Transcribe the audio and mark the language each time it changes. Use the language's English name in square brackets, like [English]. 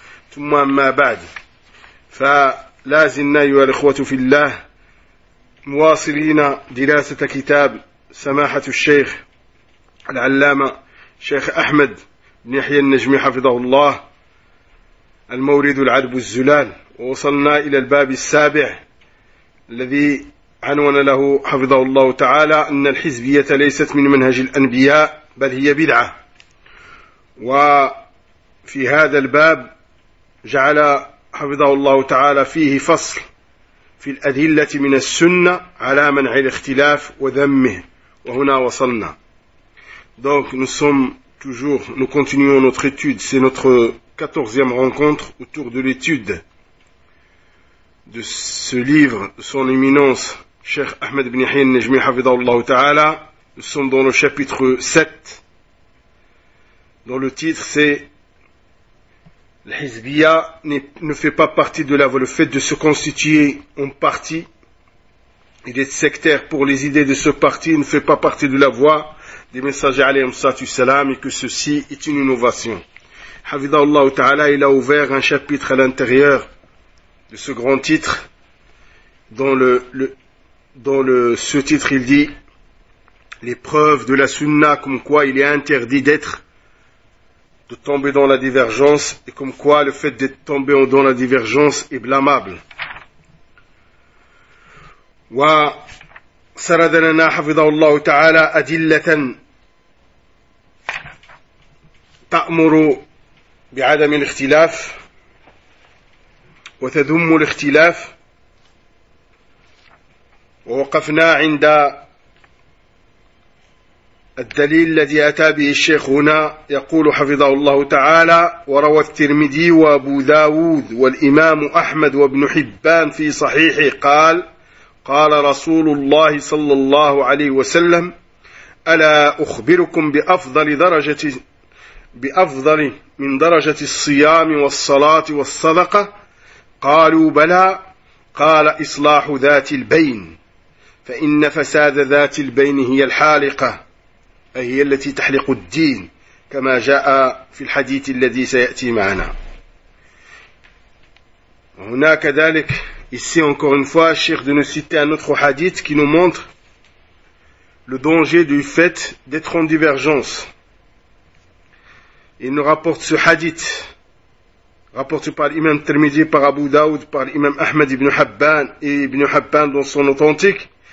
[Arabic] ثم أما بعد، فلازلنا أيها الإخوة في الله مواصلين دراسة كتاب سماحة الشيخ العلامة شيخ أحمد بن يحيى النجمي حفظه الله، المورد العدب الزلال، ووصلنا إلى الباب السابع الذي عنون له حفظه الله تعالى أن الحزبية ليست من منهج الأنبياء بل هي بدعة. وفي هذا الباب جعل حفظه الله تعالى فيه فصل في الأدلة من السنة على منع الاختلاف وذمه، وهنا وصلنا. [French] Donc nous sommes toujours, nous continuons notre étude, c'est notre 14e rencontre autour de l'étude de ce livre de son éminence Cheikh Ahmed ibn Yahya al-Najmi hafidhahullah ta'ala. Nous sommes dans le chapitre 7, dont le titre c'est l'Hizbiya ne fait pas partie de la voie. Le fait de se constituer en parti et d'être sectaire pour les idées de ce parti ne fait pas partie de la voie des messagers [Arabic] alayhim salatu salam, [French] et que ceci est une innovation. Hafidhahullah ta'ala, il a ouvert un chapitre à l'intérieur de ce grand titre, dans ce titre il dit les preuves de la sunna, comme quoi il est interdit de tomber dans la divergence, et comme quoi le fait d'être tombé dans la divergence est blâmable. [Arabic] Wa saradana hafidhahullah ta'ala adillatan ta'muru بعدم الاختلاف وتذم الاختلاف، ووقفنا عند الدليل الذي أتى به الشيخ هنا، يقول حفظه الله تعالى وروى الترمذي وأبو داود والإمام أحمد وابن حبان في صحيحه قال قال رسول الله صلى الله عليه وسلم ألا أخبركم بأفضل درجة بأفضل من درجة الصيام والصلاة والصدقة؟ قالوا بلى. قال إصلاح ذات البين، فإن فساد ذات البين هي الحالقة، أي هي التي تحلق الدين، كما جاء في الحديث الذي سيأتي معنا. هناك ذلك [French] ici encore une fois الشيخ de nous citer un autre hadith qui nous montre le danger du fait d'être en divergence. Il nous rapporte ce hadith, rapporté par l'imam Tirmidhi, par Abu Daoud, par l'imam Ahmad ibn Hibban, et ibn Hibban dans son authentique.